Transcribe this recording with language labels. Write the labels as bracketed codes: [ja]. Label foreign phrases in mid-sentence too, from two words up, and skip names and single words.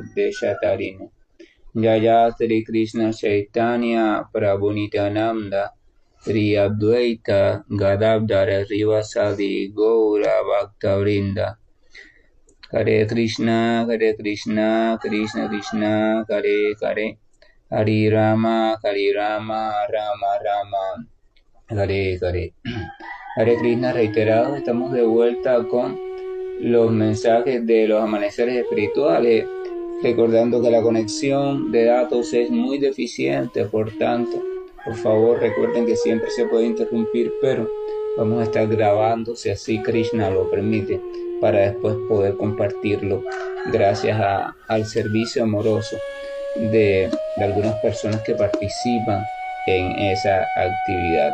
[sa] देशतारिने जय श्री कृष्ण चैतन्य प्रभु नित्यानन्द श्री अद्वैत गदाधर श्रीवासादि गौर भक्तवृन्द हरे कृष्ण, कृष्ण कृष्ण, हरे हरे, हरे राम, राम राम, हरे हरे. [es] Hare Krishna reiterado, estamos de vuelta con los mensajes de los amaneceres espirituales, recordando que la conexión de datos es muy deficiente, por tanto, por favor recuerden que siempre se puede interrumpir, pero vamos a estar grabando si así Krishna lo permite, para después poder compartirlo gracias al servicio amoroso de algunas personas que participan en esa actividad.